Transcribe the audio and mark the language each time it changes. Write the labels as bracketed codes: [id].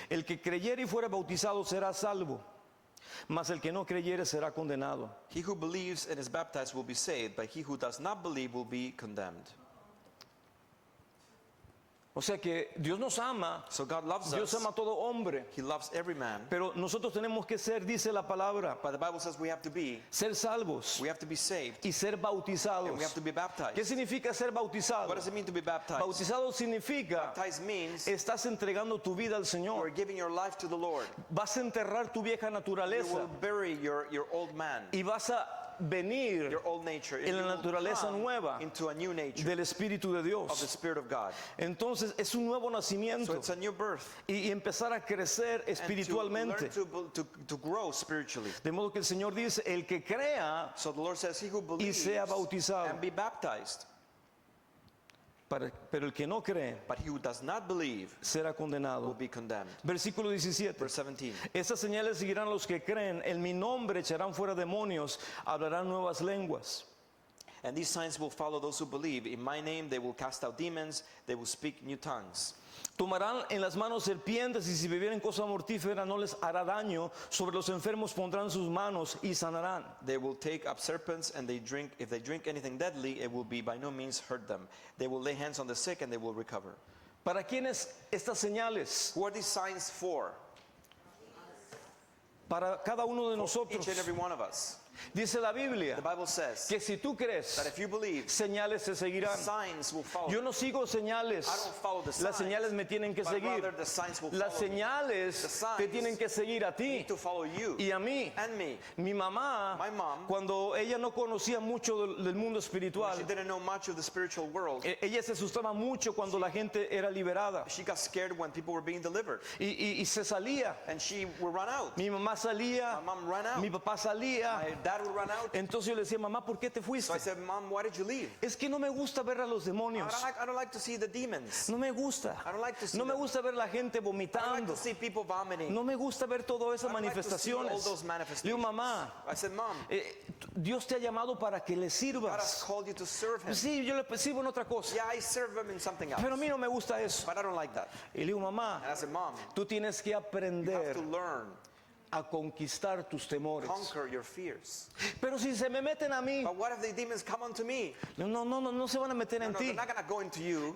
[es] El que creyere y fuere bautizado será salvo, mas el que no creyere será condenado. [en] He who believes and is baptized will be saved, but he who does not believe will be condemned. [es] O sea que Dios nos ama, [en] So God loves [es] Dios [en] us. [es] ama a todo hombre, [en] He loves every man. [es] pero nosotros tenemos que ser, dice la palabra, [en] But the Bible says we have to be [es] salvos [en] We have to be saved [es] y ser bautizados. [en] and we have to be [es] ¿Qué [en] baptized. [es] significa ser bautizado? [en] What does it mean to be baptized? [es] Bautizado significa [en] Baptized means [es] estás entregando tu vida al [en] you're [es] Señor. [en] giving your life to the Lord. [es] Vas a enterrar tu vieja [en] You [es] naturaleza [en] will bury your old man [es] y vas a venir [en] your old nature, [es] en la [en] you will [es] naturaleza [en] come [es] nueva [en] into a new nature [es] del Espíritu de [en] of the [es] Dios. [en] Spirit of God. [es] Entonces es un nuevo [en] So [es] nacimiento [en] it's a new birth. [es] y empezar a crecer [en] And to [es] espiritualmente. [en] learn to grow spiritually. [es] De modo que el Señor dice, el que crea [en] So the Lord says, he who [es] y [en] believes [es] sea bautizado, [en] and be baptized, [es] pero el que no cree [en] but he who does not believe [es] será [en] will [es] condenado. [en] be condemned. [es] Versículo 17. [en] Verse 17. [es] Estas señales seguirán a los que creen, en mi nombre echarán fuera demonios, hablarán nuevas lenguas. [en] And these signs will follow those who believe. In my name they will cast out demons, they will speak new tongues. [es] Tomarán en las manos serpientes y si bebieren cosa mortífera no les hará daño. Sobre los enfermos pondrán sus manos y sanarán. [en] They will take up serpents, and if they drink anything deadly, it will be by no means hurt them. They will lay hands on the sick and they will recover. [es] ¿Para quiénes estas señales? [en] Who are these signs for? [es] Para cada uno de [en] Each [es] nosotros. [en] and every one of us. [es] Dice la Biblia [en] The Bible says [es] que si tú crees, [en] that if you believe, [es] señales se seguirán. [en] signs will follow. [es] Yo no sigo señales. [en] I don't follow the signs, [es] Las señales me tienen que [en] but [es] seguir. [en] rather the signs will [es] Las [en] follow me. [es] señales [en] The signs [es] te tienen que seguir a ti [en] Need to follow you [es] y a mí. [en] and me. [es] Mi mamá, [en] My mom, [es] cuando ella no conocía mucho del mundo espiritual, [en] she didn't know much of the spiritual world. [es] ella se asustaba mucho cuando la gente era liberada [en] She got scared when people were being delivered, [es] y se salía. [en] and she would run out. [es] Mi mamá salía, [en] My mom ran out. [es] mi papá salía. [en] My dad would run out. [es] Entonces yo le decía, mamá, ¿por qué te [en] So I [es] fuiste? [en] said, Mom, why did you leave? [es] Es que no me gusta ver a los demonios. [en] I don't like to see the demons. [es] No me gusta. [en] I don't like to see [es] No me [en] them. [es] gusta ver la gente [en] I don't like [es] vomitando. [en] to see people vomiting. [es] No me gusta ver todas esas [en] I don't like to see all [es] manifestaciones. [en] those manifestations. [es] digo, mamá, [en] I said, Mom, [es] Dios te ha llamado para que le [en] God has [es] sirvas. [en] called you to serve Him. [es] Sí, yo le sirvo en otra cosa. [en] Yeah, I serve Him in something else, [es] Pero a mí no me gusta eso. [en] but I don't like that. [es] Y le digo, mamá, [en] And I said, Mom, [es] tú tienes que [en] you have [es] aprender [en] to learn, [es] a conquistar tus temores. [en] conquer your fears. [es] Pero si se me meten a mí, [en] But what if the demons come unto me? [es] no se van a meter [en] No, [es] en [en] no, [es] ti. [en] they're not going to go into you.